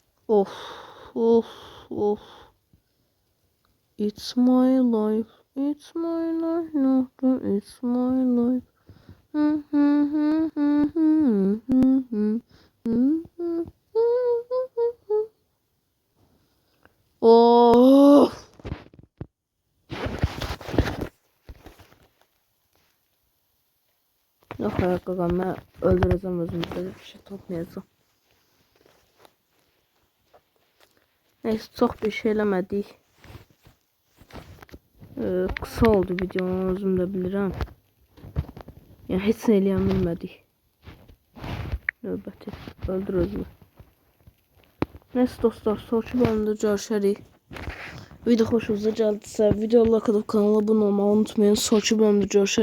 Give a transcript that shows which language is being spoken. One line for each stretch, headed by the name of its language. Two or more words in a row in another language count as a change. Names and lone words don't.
English: Of of of. It's my life. It's my life. No, it's my life. Of.
Turkish: Yok ayakkabım, ben öldüreceğim özümü, böyle bir şey toplayacağım. Neyse, çok bir şey eləmədik. Kısa oldu videonun,
Azerbaijani: özüm də bilirəm. Yəni heç nə eləyən bilmədik. Növbəti öldür özünü. Neyse dostlar,
Turkish: sonraki bölümdə
Azerbaijani: görüşərik. Video xoşunuza gəldiysə, videoya like atıb kanala abunə olmağı unutmayın.
Turkish: Sonraki bölümdə
Azerbaijani: görüşərik.